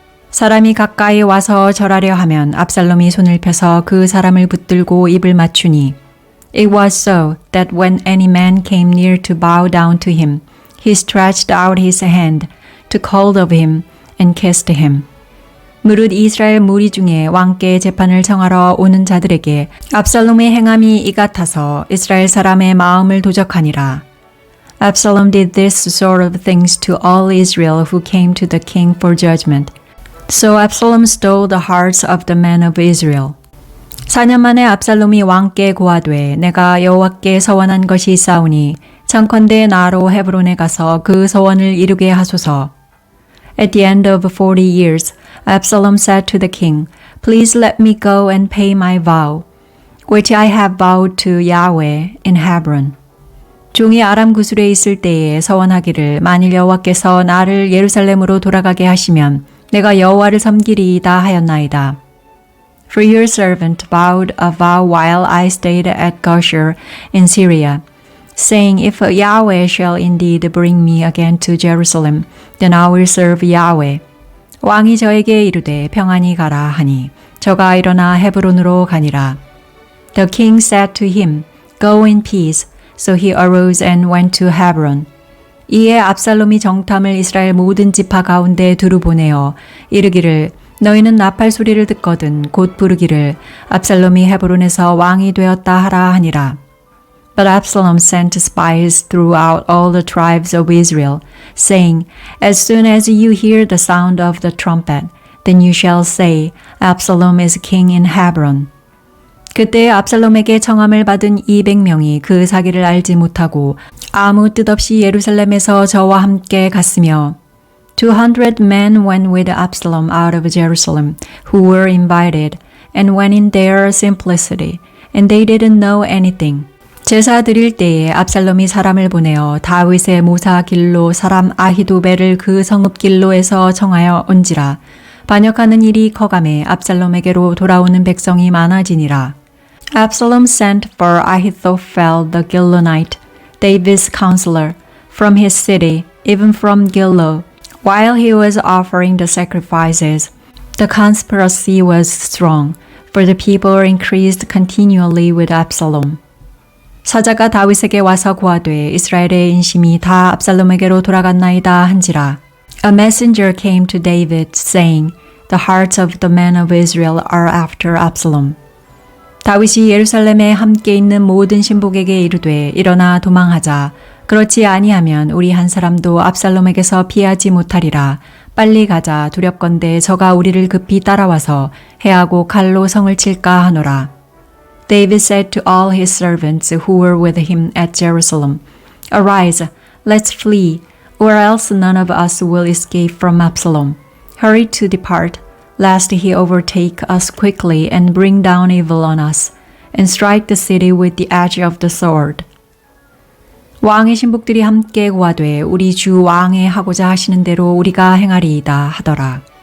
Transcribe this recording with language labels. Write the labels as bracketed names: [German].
[Korean] 사람이 가까이 와서 절하려 하면 압살롬이 손을 펴서 그 사람을 붙들고 입을 맞추니 [English] It was so that when any man came near to bow down to him, he stretched out his hand, took hold of him, and kissed him. [Korean] 무릇 이스라엘 무리 중에 왕께 재판을 청하러 오는 자들에게 압살롬의 행함이 이 같아서 이스라엘 사람의 마음을 도적하니라. [English] Absalom did this sort of things to all Israel who came to the king for judgment. So Absalom stole the hearts of the men of Israel. [Korean] 4년 만에 압살롬이 왕께 고하되 내가 여호와께 서원한 것이 있사오니 청컨대 나로 헤브론에 가서 그 서원을 이루게 하소서. [English] At the end of 40 years, Absalom said to the king, Please let me go and pay my vow, which I have vowed to Yahweh in Hebron. [Korean] 종이 아람 구술에 있을 때에 서원하기를 만일 여호와께서 나를 예루살렘으로 돌아가게 하시면 내가 여호와를 섬기리이다 하였나이다. [English] For your servant vowed a vow while I stayed at Gosher in Syria, saying, If Yahweh shall indeed bring me again to Jerusalem, then I will serve Yahweh. [Korean] 왕이 저에게 이르되 평안히 가라 하니 저가 일어나 헤브론으로 가니라. [English] The king said to him, Go in peace. So he arose and went to Hebron. [Korean] 이에 압살롬이 정탐을 이스라엘 모든 지파 가운데 두루 보내어 이르기를 너희는 나팔 소리를 듣거든 곧 부르기를 압살롬이 헤브론에서 왕이 되었다 하라 하니라. [English] But Absalom sent spies throughout all the tribes of Israel, saying, As soon as you hear the sound of the trumpet, then you shall say, Absalom is king in Hebron. [Korean] 그때 압살롬에게 청함을 받은 200명이 그 사기를 알지 못하고 아무 뜻 없이 예루살렘에서 저와 함께 갔으며 [English] 200 men went with Absalom out of Jerusalem, who were invited, and went in their simplicity, and they didn't know anything. [Korean] 제사 드릴 때에 압살롬이 사람을 보내어 다윗의 모사 길로 사람 아히도벨을 그 성읍 길로에서 청하여 온지라. 반역하는 일이 커감에 압살롬에게로 돌아오는 백성이 많아지니라. [English] Absalom sent for Ahithophel the Gilonite, David's counselor, from his city, even from Gilo. While he was offering the sacrifices, the conspiracy was strong, for the people increased continually with Absalom. [Korean] 사자가 다윗에게 와서 고하되 이스라엘의 인심이 다 압살롬에게로 돌아갔나이다 한지라. [English] A messenger came to David, saying, The hearts of the men of Israel are after Absalom. [Korean] 다윗이 예루살렘에 함께 있는 모든 신복에게 이르되 일어나 도망하자. 그렇지 아니하면 우리 한 사람도 압살롬에게서 피하지 못하리라. 빨리 가자. 두렵건대 저가 우리를 급히 따라와서 해하고 칼로 성을 칠까 하노라. [English] David said to all his servants who were with him at Jerusalem, Arise, let's flee, or else none of us will escape from Absalom. Hurry to depart, lest he overtake us quickly and bring down evil on us, and strike the city with the edge of the sword. [Korean] 왕의 신복들이 함께 고하되 우리 주 왕의 하고자 하시는 대로 우리가 행하리이다 하더라.